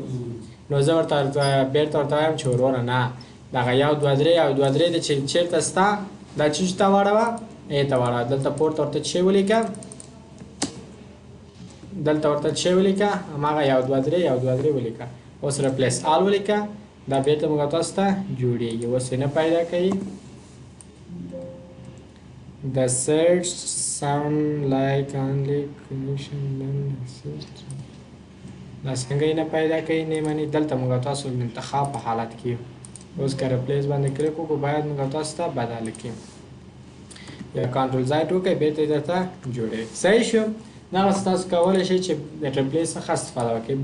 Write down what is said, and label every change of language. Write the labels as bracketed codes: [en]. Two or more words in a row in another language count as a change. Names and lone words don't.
[ps] نو زه ورته بېرته ورته وایم چې وروره نه دغه 1 2 3 1 2 3 دی چې چېرته سته دا چې ته واړوه ای ته واړوه، دلته پورته ورته څه ولیکه، دلته ورته څه ولیکه هماغه 1 2 3 1 2 3 ولیکه. اوس [en] replace all [ps] ولیکه، دا بیرته موږ تاسو ته جوړیږي. اوس یې نه پیدا کوي. [en] The search sound like only connection [ps] دا څنګه یې نه پیدا کوي نه مني. دلته موږ تاسو انتخاب په حالت کې اوس که ریپلیس باندې کلیک وکړو باید موږ تاسو ته بدل کړي یا [en] control z [ps] وکړئ بیرته درته جوړوي. صحیح شو. دغسې تاسو کولی شئ چې د ریپلیس څخه استفاده وکړئ.